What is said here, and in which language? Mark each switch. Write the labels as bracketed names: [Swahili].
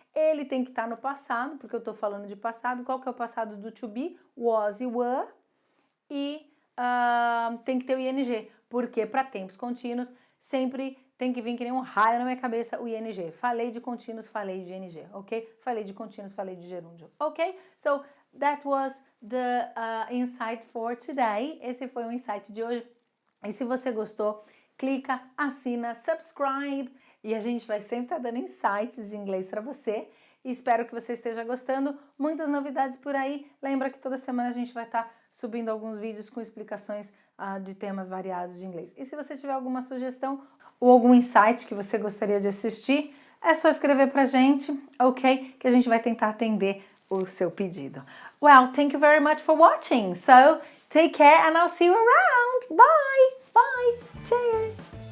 [Portuguese] Ele tem que estar no passado, porque eu estou falando de passado. Qual que é o passado do to be? Was e were. E tem que ter o ing, porque para tempos contínuos sempre tem que vir que nem um raio na minha cabeça o ing. Falei de contínuos, falei de ing, ok? Falei de contínuos, falei de gerúndio, ok? [English] So, that was the insight for today. [Portuguese] Esse foi o insight de hoje. E se você gostou, clica, assina, subscribe e a gente vai sempre estar dando insights de inglês para você. E espero que você esteja gostando. Muitas novidades por aí. Lembra que toda semana a gente vai estar subindo alguns vídeos com explicações de temas variados de inglês. E se você tiver alguma sugestão ou algum insight que você gostaria de assistir, é só escrever pra gente, ok? Que a gente vai tentar atender o seu pedido. [English] Well, thank you very much for watching. So, take care and I'll see you around. Bye! Bye! Cheers!